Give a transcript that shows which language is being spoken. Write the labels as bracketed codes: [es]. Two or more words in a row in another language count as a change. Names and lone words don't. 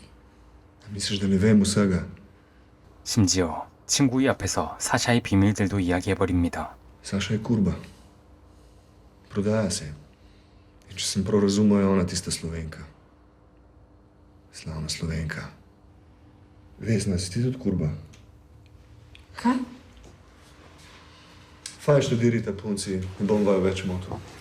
[sl] Misliš, da ne vem vsega? [ko] 심지어 친구의 앞에서 사샤의 비밀들도 이야기해버립니다. [sl] Saša je kurba. Prodaja se. In če sem prav razumel, je ona tista Slovenka. Slavna Slovenka. Vesna, si ti tudi kurba? Kaj? Fajn študirite, punci, ne bom vaju več motil.